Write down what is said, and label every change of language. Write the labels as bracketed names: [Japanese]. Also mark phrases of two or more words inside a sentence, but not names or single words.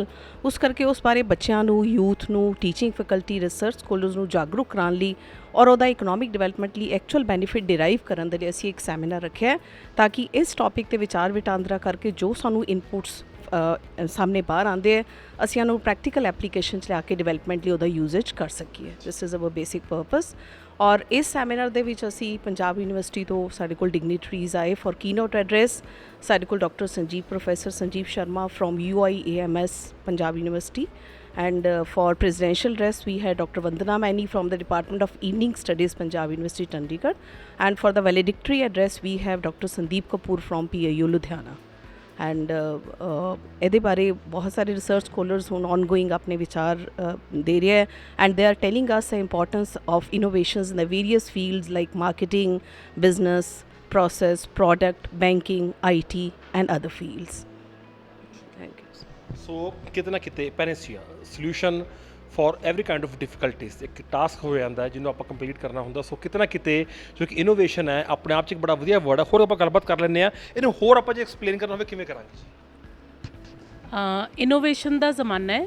[Punjabi] ਉਸ ਕਰਕੇ ਉਸ ਬਾਰੇ ਬੱਚਿਆਂ ਨੂੰ, ਯੂਥ ਨੂੰ, [English] teaching faculty, research scholars [Punjabi] ਨੂੰ ਜਾਗਰੂਕ ਕਰਾਉਣ ਲਈ ਔਰ ਉਹਦਾ [English] economic development [Punjabi] ਲਈ [English] actual benefit derive [Punjabi] ਕਰਨ ਦੇ ਲਈ ਅਸੀਂ ਇੱਕ ਸੈਮੀਨਾਰ ਰੱਖਿਆ ਹੈ ਤਾਂ ਕਿ ਇਸ ਟੌਪਿਕ 'ਤੇ ਵਿਚਾਰ ਵਟਾਂਦਰਾ ਕਰਕੇ ਜੋ ਸਾਨੂੰ ਇਨਪੁਟਸ ਸਾਹਮਣੇ ਬਾਹਰ ਆਉਂਦੇ ਹੈ ਅਸੀਂ ਉਹਨੂੰ [English] practical application [Punjabi] 'ਚ ਲਿਆ ਕੇ ਡਿਵੈਲਪਮੈਂਟ ਲਈ ਉਹਦਾ ਯੂਜ਼ੇਜ ਕਰ ਸਕੀਏ। [English] This is our basic purpose. [Punjabi] ਔਰ ਇਸ ਸੈਮੀਨਾਰ ਦੇ ਵਿੱਚ ਅਸੀਂ ਪੰਜਾਬ ਯੂਨੀਵਰਸਿਟੀ ਤੋਂ ਸਾਡੇ ਕੋਲ ਡਿਗਨੀਟਰੀਜ਼ ਆਏ [English] for keynote address. [Punjabi] ਸਾਡੇ ਕੋਲ ਪ੍ਰੋਫੈਸਰ ਸੰਜੀਵ ਸ਼ਰਮਾ ਫਰੋਮ UIAMS ਪੰਜਾਬ ਯੂਨੀਵਰਸਿਟੀ, [English] and for presidential address we had Dr. Vandana Maini from the Department of Evening Studies Punjab University Chandigarh, and for the valedictory address we have Dr. Sandeep Kapoor from PIU Ludhiana। and [Punjabi] ਇਹਦੇ ਬਾਰੇ ਬਹੁਤ ਸਾਰੇ ਰਿਸਰਚ ਸਕੋਲਰਸ ਹੁਣ [English] ongoing [Punjabi] ਆਪਣੇ ਵਿਚਾਰ ਦੇ ਰਹੇ [English] and they are telling us the importance of innovations in the various fields like marketing, business, process, product, banking, IT and other fields। Thank you। [Punjabi] ਸੋ ਕਿਤੇ ਨਾ ਕਿਤੇ [English] panacea solution for every kind of difficulties [Punjabi] ਇੱਕ ਟਾਸਕ ਹੋ ਜਾਂਦਾ ਹੈ ਜਿਹਨੂੰ ਆਪਾਂ ਕੰਪਲੀਟ ਕਰਨਾ ਹੁੰਦਾ। ਸੋ ਕਿਤੇ ਨਾ ਕਿਤੇ ਜੋ ਕਿ ਇਨੋਵੇਸ਼ਨ ਹੈ ਆਪਣੇ ਆਪ 'ਚ ਇੱਕ ਬੜਾ ਵਧੀਆ ਵਰਡ ਹੈ। ਹੋਰ ਆਪਾਂ ਗੱਲਬਾਤ ਕਰ ਲੈਂਦੇ ਹਾਂ, ਇਹਨੂੰ ਹੋਰ ਆਪਾਂ ਜੇ ਐਕਸਪਲੇਨ ਕਰਨਾ ਹੋਵੇ ਕਿਵੇਂ ਕਰਾਂਗੇ? ਇਨੋਵੇਸ਼ਨ ਦਾ ਜ਼ਮਾਨਾ ਹੈ।